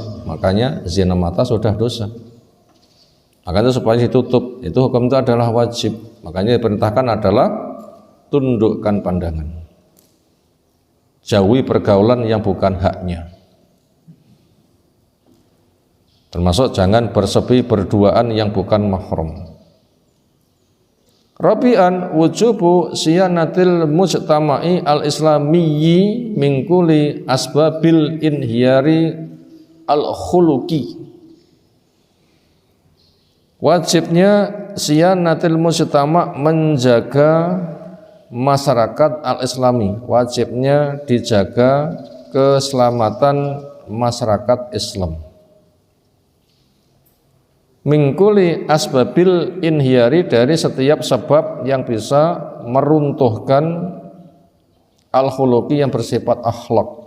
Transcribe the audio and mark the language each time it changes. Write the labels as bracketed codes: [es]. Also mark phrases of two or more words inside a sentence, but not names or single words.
[id] Makanya zina mata sudah dosa. Makanya supaya ditutup, itu hukum itu adalah wajib. Makanya diperintahkan adalah tundukkan pandangan. Jauhi pergaulan yang bukan haknya. Termasuk jangan bersepi berduaan yang bukan mahram. [ar] رابعا وجوب صيانة المجتمع الإسلامي من كل أسباب الانهيار الخلقي. [id] Wajibnya [ar] صيانة المجتمع' [id] menjaga masyarakat al-islami. Wajibnya dijaga keselamatan masyarakat Islam. [ar] من كل أسباب الانهيار, [id] dari setiap sebab yang bisa meruntuhkan al-khuluqi yang bersifat akhlak.